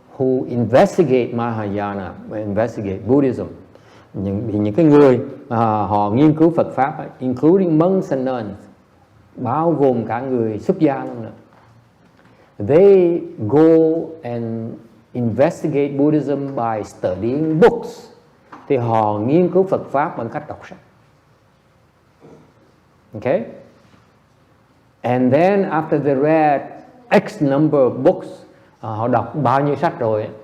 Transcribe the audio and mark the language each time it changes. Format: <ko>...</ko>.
<en>who investigate Mahayana, investigate Buddhism,</en> <vi>những cái người họ nghiên cứu Phật pháp,</vi> <en>including monks and nuns,</en> <vi>bao gồm cả người xuất gia luôn nữa.</vi> <en>They go and investigate Buddhism by studying books.</en> <vi>Thì họ nghiên cứu Phật pháp bằng cách đọc sách.</vi> <en>Okay? And then after they read X number of books,</en> <vi>họ đọc bao nhiêu sách rồi.</vi>